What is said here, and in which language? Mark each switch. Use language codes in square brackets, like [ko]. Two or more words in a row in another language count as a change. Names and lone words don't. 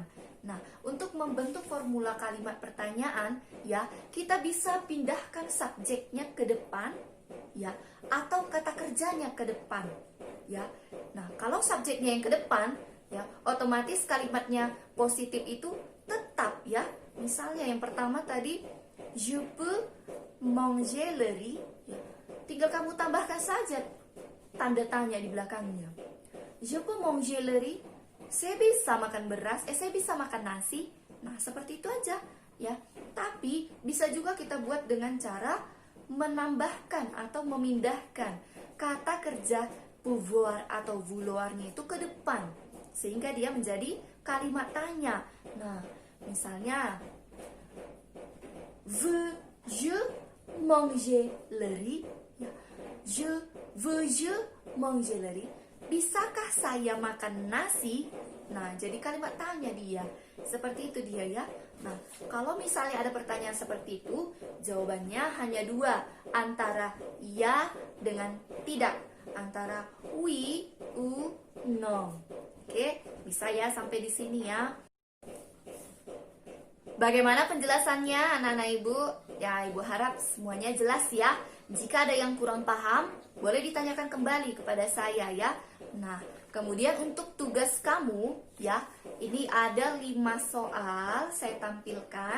[id] Nah, untuk membentuk formula kalimat pertanyaan ya, kita bisa pindahkan subjeknya ke depan ya, atau kata kerjanya ke depan ya. Nah, kalau subjeknya yang ke depan ya, otomatis kalimatnya positif itu tetap ya. Misalnya yang pertama tadi, [fr] je peux manger le riz ya. [id] Tinggal kamu tambahkan saja tanda tanya di belakangnya. [fr] Je peux manger le riz. [id] Saya bisa makan beras, saya bisa makan nasi. Nah, seperti itu aja ya. Tapi bisa juga kita buat dengan cara menambahkan atau memindahkan kata kerja pouvoir atau vouloirnya itu ke depan, sehingga dia menjadi kalimat tanya. Nah, misalnya [fr] veux-je manger le riz? Ya, veux-je manger le riz? [id] Bisakah saya makan nasi? Nah, jadi kalimat tanya dia. Seperti itu dia ya. Nah, kalau misalnya ada pertanyaan seperti itu, jawabannya hanya dua, antara ya dengan tidak, antara [fr] oui ou non. [id] Oke, bisa ya sampai di sini ya. Bagaimana penjelasannya anak-anak ibu? Ya, ibu harap semuanya jelas ya. Jika ada yang kurang paham, boleh ditanyakan kembali kepada saya ya. Nah, kemudian untuk tugas kamu ya, ini ada 5 soal saya tampilkan.